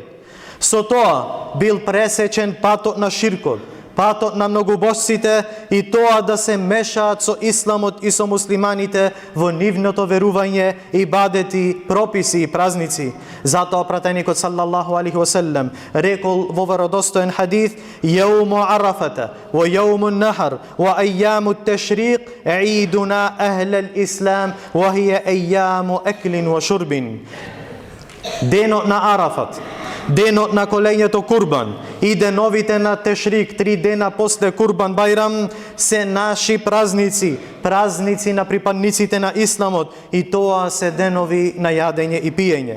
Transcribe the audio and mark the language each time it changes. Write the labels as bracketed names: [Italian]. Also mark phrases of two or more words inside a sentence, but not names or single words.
[Macedonian] Со тоа бил пресечен патот на ширкот, патот на многобожците и тоа да се мешаат со исламот и со муслиманите во нивното верување, ибадети, прописи и празници. Затоа пратеникот [Arabic] صلى الله عليه وسلم [Macedonian] рекол во веродостоен хадис: [Arabic] يوم عرفة ويوم النحر وأيام التشريق عيدنا أهل الإسلام وهي أيام أكل وشرب. [Macedonian] Денот на Арафат, денот на колењето Курбан и деновите на Тешрик, 3 дена после Курбан Бајрам, се наши празници, празници на припадниците на Исламот, и тоа се денови на јадење и пиење.